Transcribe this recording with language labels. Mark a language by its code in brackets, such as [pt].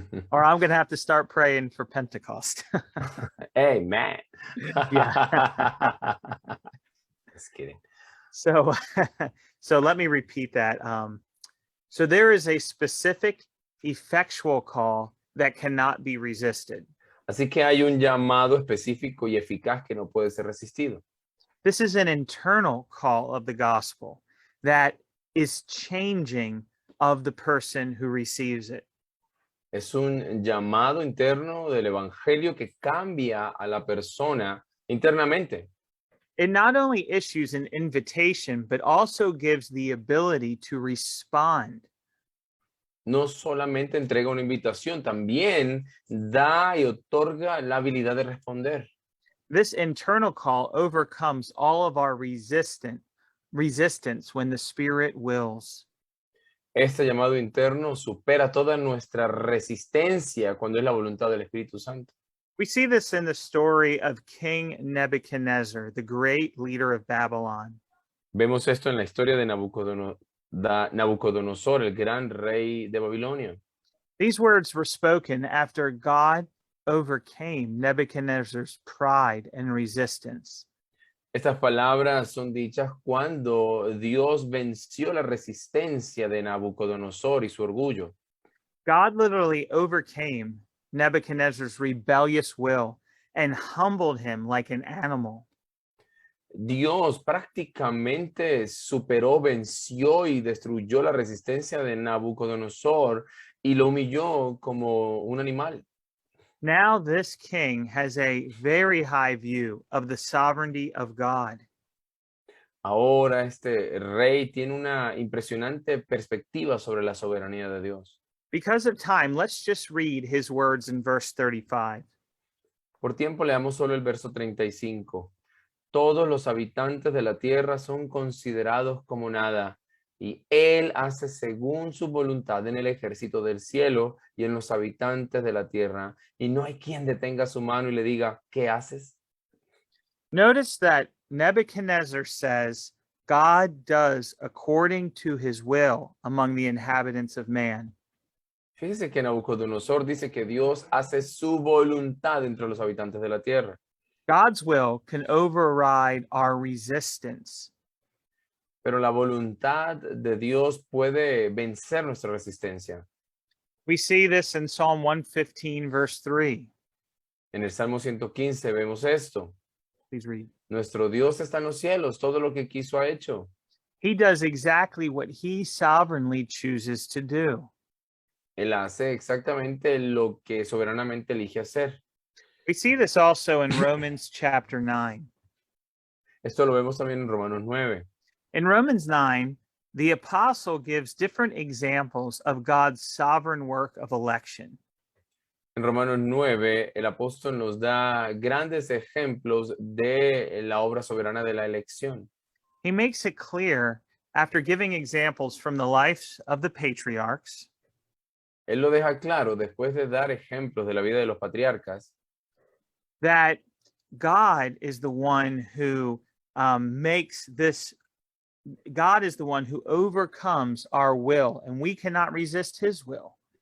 [en] Or I'm going to have to start praying for Pentecost. Hey, man. Yeah. Just kidding. So, so let me repeat that. So there is a specific effectual call that cannot be resisted. [es] Así que hay un llamado específico y eficaz que no puede ser resistido. [en] This is an internal call of the gospel that is changing of the person who receives it. [es] Es un llamado interno del evangelio que cambia a la persona internamente. [en] It not only issues an invitation, but also gives the ability to respond. [es] No solamente entrega una invitación, también da y otorga la habilidad de responder. [en] This internal call overcomes all of our resistance when the Spirit wills. [es] Este llamado interno supera toda nuestra resistencia cuando es la voluntad del Espíritu Santo. [en] We see this in the story of King Nebuchadnezzar, the great leader of Babylon. [es] Vemos esto en la historia de Nabucodonosor, el gran rey de Babilonia. [en] These words were spoken after God overcame Nebuchadnezzar's pride and resistance. [es] Estas palabras son dichas cuando Dios venció la resistencia de Nabucodonosor y su orgullo. [en] God literally overcame Nebuchadnezzar's rebellious will and humbled him like an animal. [es] Dios prácticamente superó, venció y destruyó la resistencia de Nabucodonosor y lo humilló como un animal. [en] Now this king has a very high view of the sovereignty of God. [es] Ahora este rey tiene una impresionante perspectiva sobre la soberanía de Dios. [en] Because of time, let's just read his words in verse 35. [es] Por tiempo leamos solo el verso 35. Todos los habitantes de la tierra son considerados como nada, y él hace según su voluntad en el ejército del cielo y en los habitantes de la tierra, y no hay quien detenga su mano y le diga, ¿qué haces? [en] Notice that Nebuchadnezzar says, God does according to his will among the inhabitants of man. [es] Fíjese que Nabucodonosor dice que Dios hace su voluntad entre los habitantes de la tierra. [en] God's will can override our resistance. [es] Pero la voluntad de Dios puede vencer nuestra resistencia. [en] We see this in Psalm 115, verse 3. [es] En el Salmo 115 vemos esto. [en] Please read. [es] Nuestro Dios está en los cielos, todo lo que quiso ha hecho. [en] He does exactly what he sovereignly chooses to do. [es] Él hace exactamente lo que soberanamente elige hacer. [en] We see this also in Romans chapter 9. [es] Esto lo vemos también en Romanos 9. [en] In Romans 9, the apostle gives different examples of God's sovereign work of election. [es] En Romanos 9, el apóstol nos da grandes ejemplos de la obra soberana de la elección. [en] He makes it clear, after giving examples from the lives of the patriarchs, [es] Él lo deja claro después de dar ejemplos de la vida de los patriarcas, [en] that God is the one who makes this, God is the one who overcomes our will, and we cannot resist his will.